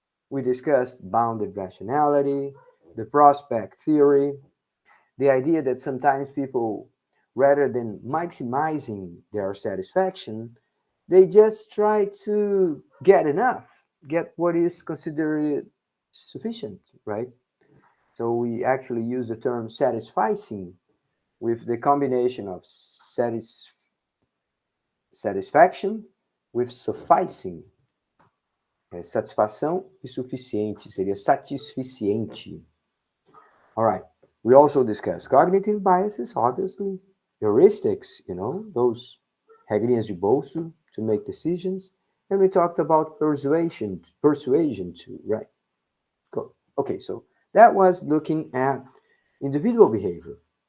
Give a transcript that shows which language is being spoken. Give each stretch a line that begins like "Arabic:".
English: We discussed bounded rationality, the prospect theory, the idea that sometimes people, rather than maximizing their satisfaction, they just try to get enough, get what is considered sufficient, right? So we actually use the term satisficing with the combination of satisfaction with sufficing.
Portuguese: Satisfação e suficiente seria satisficiente.
English: All right. We also discussed cognitive biases, obviously, heuristics, those
Portuguese: regrinhas de bolso
English: to make decisions. And we talked about persuasion too, right? Cool. Okay, so that was looking at individual behavior.